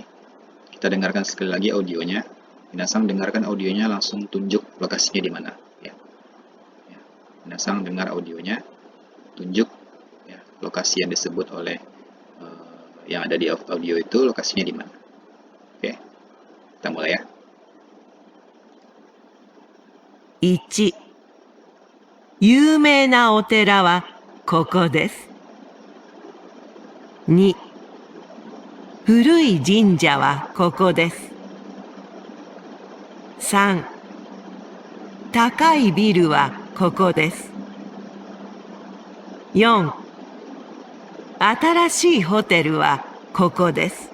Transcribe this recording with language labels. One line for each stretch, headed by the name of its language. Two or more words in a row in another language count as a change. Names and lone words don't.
Indonesian: Kita dengarkan sekali lagi audionya. Minasang dengarkan audionya, langsung tunjuk lokasinya di mana. Ya. Ya. Minasang dengar audionya, tunjuk ya, lokasi yang disebut oleh yang ada di audio itu, lokasinya di mana. Oke, kita mulai ya.
Japanese: 1、有名なお寺はここです。2、古い神社はここです。3、高いビルはここです。4、新しいホテルはここです